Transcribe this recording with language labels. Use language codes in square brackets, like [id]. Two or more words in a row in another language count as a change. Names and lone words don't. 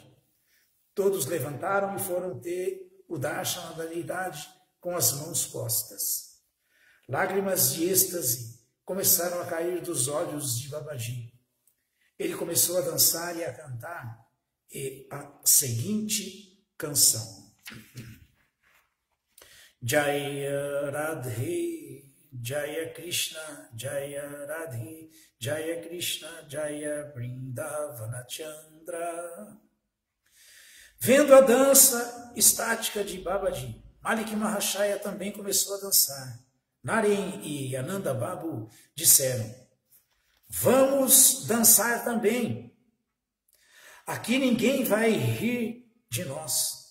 [pt] Todos levantaram e foram ter o darshana da deidade com as mãos postas. Lágrimas de êxtase começaram a cair dos olhos de Babaji. Ele começou a dançar e a cantar a seguinte canção: [sa] Jaya Radhe, Jaya Krishna, Jaya Radhe, Jaya Krishna, Jaya Vrindavana Chandra. [pt] Vendo a dança estática de Babaji, Malik Mahashaya também começou a dançar. Naren e Ananda Babu disseram: "Vamos dançar também. Aqui ninguém vai rir de nós.